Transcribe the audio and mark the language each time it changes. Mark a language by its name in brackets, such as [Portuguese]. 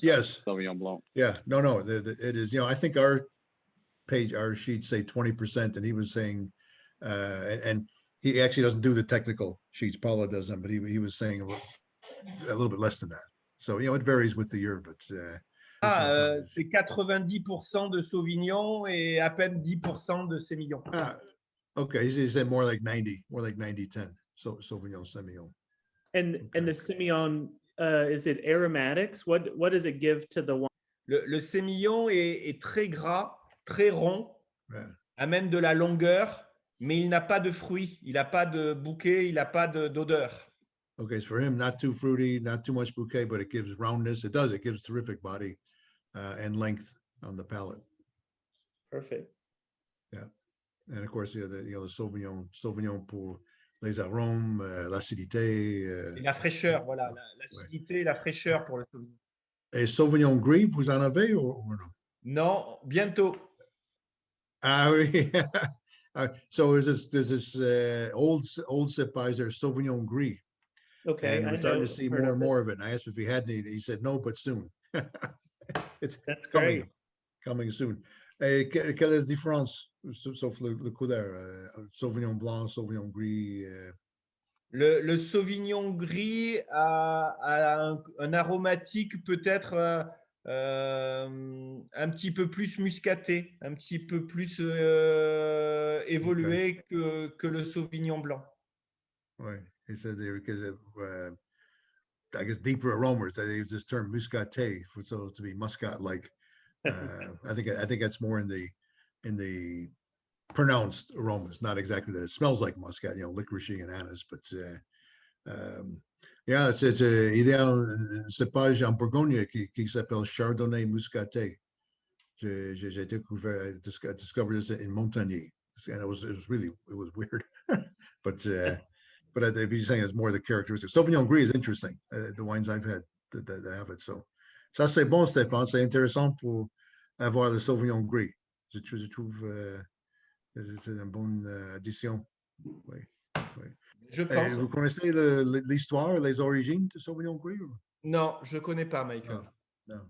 [English] yes. Sauvignon Blanc? Yeah, no, it is, I think our sheets say 20%, and he was saying, and he actually doesn't do the technical sheets, Paula does them, but he was saying a little bit less than that. So, it varies with the year, but [French] C'est 90% de Sauvignon et à peine 10% de Sémillon. [English] Okay, he said more like 90-10. So Sauvignon, Semillon. And the Semillon, is it aromatics? What does it give to the wine? [French] Le Sémillon est très gras, très rond, [English] Yeah. [French] amène de la longueur, mais il n'a pas de fruits, il n'a pas de bouquet, il n'a pas d'odeur. [English] Okay, so for him, not too fruity, not too much bouquet, but it gives roundness. It gives terrific body and length on the palate. Perfect. Yeah, and of course, the Sauvignon [French] pour les arômes, l'acidité. Et la fraîcheur, voilà, l'acidité et la fraîcheur pour le Sauvignon. Et Sauvignon gris, vous en avez ou non? Non, bientôt. Ah oui. [English] So there's this old Cépage there, Sauvignon gris. Okay. And we're starting to see heard more of and it. more of it. And I asked if he had any. He said no, but soon. It's That's coming, great. coming soon. [French] Quelle est la différence, sauf le couleur, Sauvignon blanc, Sauvignon gris? Le Sauvignon gris a un aromatique peut-être un petit peu plus muscaté, un petit peu plus évolué que le Sauvignon blanc. Ouais, [English] he said because of, I guess, deeper aromas. They use this term muscaté, so to be muscat-like. I think that's more in the pronounced aromas, not exactly that it smells like muscat, licoricey and anise, but yeah, it's [French] il y a un cépage en Bourgogne qui s'appelle Chardonnay muscaté. J'ai [English] discovered this in Montagny, and it was weird, but I'd be saying it's more the characteristics. Sauvignon gris is interesting. The wines I've had that have it. [French] So ça c'est bon, Stéphane. C'est intéressant pour avoir le Sauvignon gris. Je trouve c'est une bonne addition. Oui. Je pense. Vous connaissez l'histoire, les origines de Sauvignon gris? Non, je ne connais pas, Michael. Non.